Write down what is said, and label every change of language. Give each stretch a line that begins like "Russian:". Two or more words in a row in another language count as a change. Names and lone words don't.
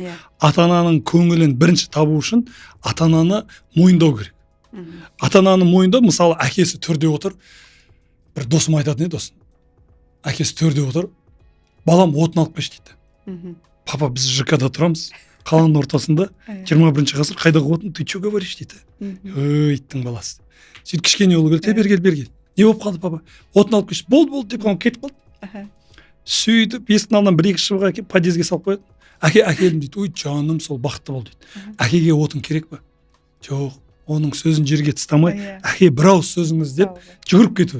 Kazakh: Ата-ананың көңілін бірінші табу үшін ата-ананы мойындау керек. Ата-ананы мойындау, мысалы, әкесі төрде отыр, бір досым айтатын еді досын. Әкесі төрде отыр, балам отын алып келші дейді. Папа, біз ЖК-да тұрамыз. Қаланың ортасында 21 ғасыр, қайдағы отын,
Russian: ты что говоришь дейді.
Kazakh: Иттің баласы. Сөйтіп кішкене ұлы келді, бер кел. Не болып қалды папа? Отын алып келші. Болды деп қалып кетіп қалды. Сөйтіп есіктің алдынан 1-2 шыбық әкеліп подъезге салып қояды. Әкелдім дейді. Ой, жаным, сол бақытты бол дейді. Әкеге отын керек па? Жоқ, оның сөзін жерге тастамай, әке бір ауыз сөзіңіз деп жүгіріп кету.